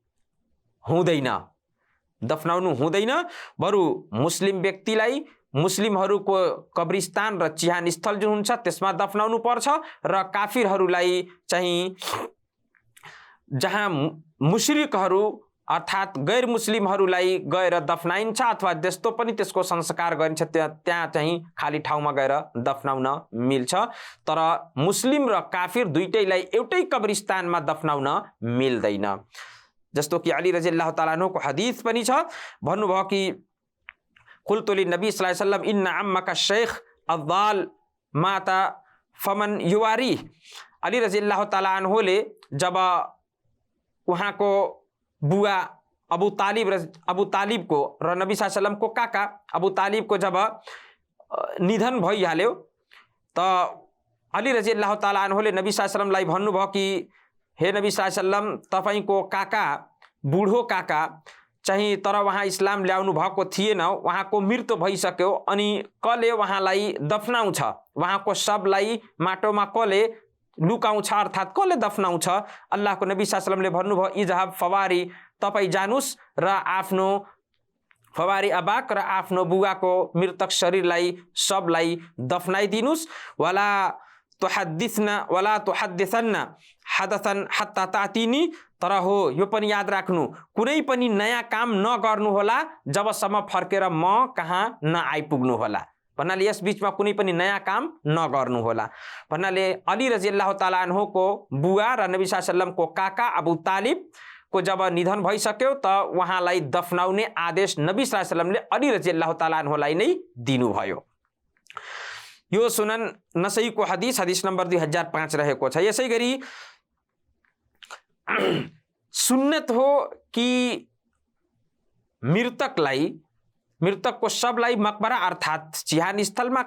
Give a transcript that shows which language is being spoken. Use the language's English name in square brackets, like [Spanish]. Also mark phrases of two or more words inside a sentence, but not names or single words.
[Nepali] हुँदैन, बरु मुस्लिम व्यक्तिलाई मुस्लिमहरूको कब्रिस्तान र चिहान स्थल जुन हुन्छ त्यसमा दफनाउनु पर्छ र काफिरहरूलाई चाहिँ जहाँ मुश्रिकहरू अर्थात गैर मुस्लिमहरूलाई गएर दफनाइन्छ अथवा त्यस्तो पनि त्यसको संस्कार गरिन्छ त्यहाँ चाहिँ खाली ठाउँमा गएर दफनाउन मिल्छ। तर मुस्लिम र काफिर दुईटैलाई एउटै कब्रिस्तानमा दफनाउन मिल्दैन। जस्तो कि अली [Arabic] رضي الله تعالى عنه [Nepali] को हदीस पनि छ, भन्नुभयो कि [Arabic] قلت للنبي صلى الله عليه وسلم إن عمك شيخ الضال مات فمن يواري. [Nepali] अली [Arabic] رضي الله تعالى عنه [Nepali] जब उहाँको बुवा अबू तालिबको र नबी [Arabic] صلى الله عليه وسلم [Nepali] काका अबू तालिबको जब निधन भइहाल्यो त अली [Arabic] رضي الله تعالى عنه [Nepali] नबी [Arabic] صلى الله عليه وسلم [Nepali] भन्नुभयो कि हे नबी [Arabic] صلى الله عليه وسلم, [Nepali] तपाईको काका बुढो काका चाहिँ तर वहाँ इस्लाम ल्याउनु भएको थिएन, वहाँको मृत्यु भइसक्यो, अनि कसले वहाँलाई दफनाउँछ, वहाँको शवलाई माटोमा कसले लुकाउँछ अर्थात कसले दफनाउँछ। अल्लाहको नबी [Arabic] صلى الله عليه وسلم [Nepali] भन्नुभयो [Arabic] اذهب فوار, [Nepali] तपाईँ जानुस् र आफ्नो [Arabic] فوار أباك [Nepali] र आफ्नो बुवाको मृतक शरीरलाई शवलाई दफनाइदिनुस्। [Arabic] ولا تحدثن حدثا حتى تأتيني, [Nepali] तर हो यो पनि याद राख्नु कुनै पनि नयाँ काम नगर्नु होला जबसम्म फर्केर म कहाँ नआइपुग्नु होला। भन्नाले यस बीचमा कुनै पनि नयाँ काम नगर्नु होला। भन्नाले अली [Arabic] رضي الله تعالى عنه [Nepali] बुवा र नबी [Arabic] صلى الله عليه وسلم [Nepali] काका अबू तालिब को जब निधन भइसक्यो त उहाँलाई दफनाउने आदेश नबी [Arabic] صلى الله عليه وسلم [Nepali] अली [Arabic] رضي الله تعالى عنه [Nepali] नै दिनुभयो। यो सुनन नसईको हदिस नम्बर 2005 रहेको छ। यसै गरी सुन्नत हो कि मृतकको शवलाई मकबरा अर्थात चिहान स्थलमा